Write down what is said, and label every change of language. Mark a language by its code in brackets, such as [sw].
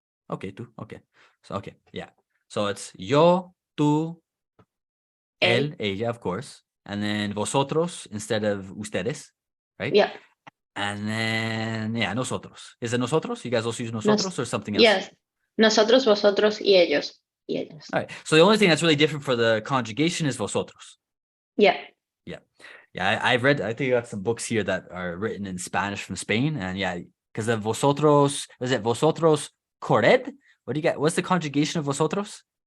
[en] Okay, tú. Okay. So okay. Yeah. So it's yo, tú, él, ella, of course. And then vosotros instead of ustedes, right? Yeah. And then, yeah, nosotros. Is it nosotros? You guys also use nosotros or something else? Yes. [es] Nosotros, vosotros y ellos. [en] All right. So the only thing that's really different for the conjugation is vosotros. Yeah. Yeah. Yeah. I've read, I think I got some books here that are written in Spanish from Spain. And yeah, because the vosotros, is it vosotros corred? What do you get? What's the conjugation of vosotros?